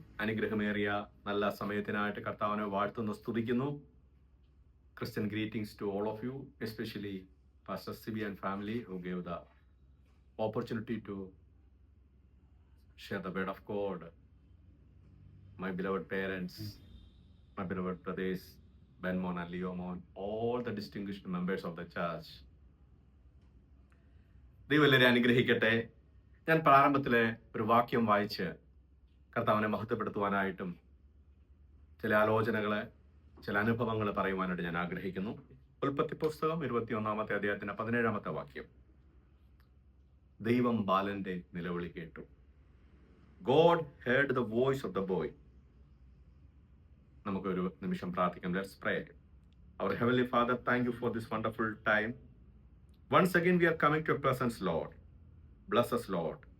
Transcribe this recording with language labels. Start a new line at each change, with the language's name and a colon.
Malayalam: അനുഗ്രഹമേറിയ നല്ല സമയത്തിനായിട്ട് കർത്താവിനെ വാഴ്ത്തുന്നു, സ്തുതിക്കുന്നു.
English: Christian greetings to all of you, especially Pastor Sibi and family who gave the opportunity to share the word of God. My beloved parents, my beloved brothers, Benmon and Leomon, all the distinguished members of the church.
Malayalam: ദൈവം എല്ലാവരെയും അനുഗ്രഹിക്കട്ടെ. ഞാൻ പ്രാരംഭത്തിലെ ഒരു വാക്യം വായിച്ച് കർത്താവിനെ മഹത്വപ്പെടുത്തുവാനായിട്ടും ചില ആലോചനകളെ, ചില അനുഭവങ്ങൾ പറയുവാനായിട്ട് ഞാൻ ആഗ്രഹിക്കുന്നു. ഉൽപ്പത്തി പുസ്തകം 21-ാമത്തെ അധ്യായത്തിന്റെ 17-ാമത്തെ വാക്യം. ദൈവം ബാലന്റെ നിലവിളി കേട്ടു.
English: God heard the voice of the boy.
Malayalam: നമുക്കൊരു നിമിഷം പ്രാർത്ഥിക്കാം.
English: Let's pray. Our Heavenly Father, thank you for this wonderful time. Once again we are coming to your presence, Lord. Bless us, Lord.